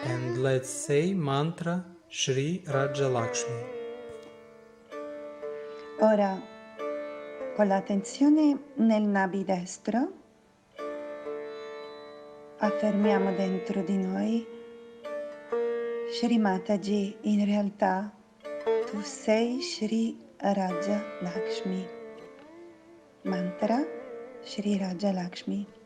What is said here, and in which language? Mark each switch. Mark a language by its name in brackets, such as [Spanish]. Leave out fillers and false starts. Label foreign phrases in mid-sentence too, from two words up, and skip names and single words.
[English] and let's say mantra Shri Raja Lakshmi. [Italian] Ora, con l'attenzione nel nabi destro, affermiamo dentro di noi, Shri Mataji, in realtà tu sei Shri Raja Lakshmi. Mantra Shri Raja Lakshmi.